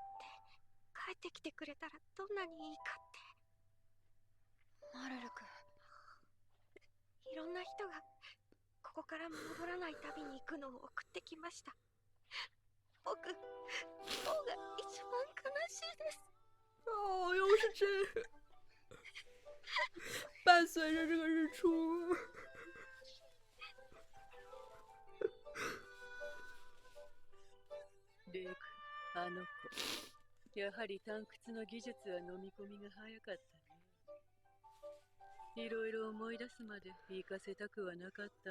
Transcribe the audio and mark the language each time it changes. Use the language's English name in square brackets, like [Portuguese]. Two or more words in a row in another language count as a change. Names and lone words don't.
[Japanese] 帰ってきてくれたらどんなにいいかって。マルルク、いろんな人がここから戻らない旅に行くのを送ってきました。僕、今日が一番悲しいです。 [Chinese] 哦，又是这个，伴随着这个日出。 [Japanese] レイク、あの子。やはり探掘の技術は飲み込みが早かったね。いろいろ思い出すまで行かせたくはなかったな。